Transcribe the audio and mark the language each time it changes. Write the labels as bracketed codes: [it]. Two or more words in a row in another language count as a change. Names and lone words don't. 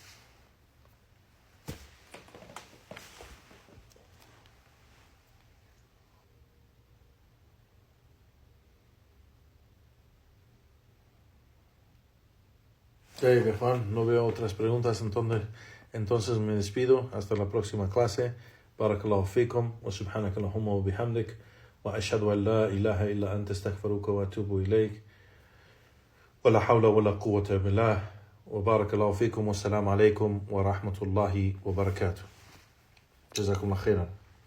[es] Juan, no veo otras preguntas, entonces me despido. Hasta la próxima clase. [ar] بارك الله فيكم وسبحانك اللهم وبحمدك وأشهد أن لا إله إلا أنت أستغفرك وأتوب إليك ولا حول ولا قوة بالله وبارك الله فيكم والسلام عليكم ورحمة الله وبركاته. جزاكم الله خيرا.